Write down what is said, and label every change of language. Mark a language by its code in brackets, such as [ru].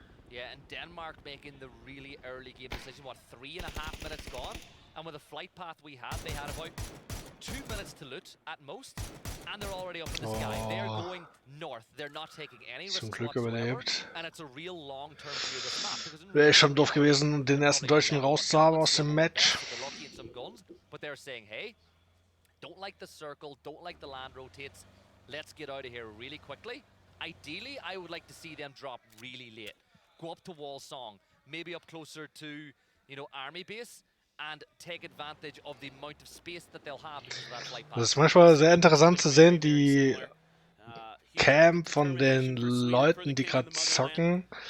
[en] Yeah, and Denmark making the really early game decision. What, 3.5 minutes gone? And with the flight path we had, they had about 2 minutes to loot at most, and they're already up in the sky. They're going north. They're not taking any risks whatsoever, and it's a real long-term view of this map. [de] Wäre schon doof gewesen, den ersten Deutschen rauszuhaben aus dem Match. [en] But they're saying, hey, don't like the circle, don't like the land rotates. Let's get out of here really quickly. Ideally, I would like to see them drop really late. Go up to Wall Song, maybe up closer to, you know, Army Base, and take advantage of the amount of space that they'll have because of that flight path. [de] Das ist manchmal sehr interessant zu sehen, die Cam von den Leuten, die gerade zocken.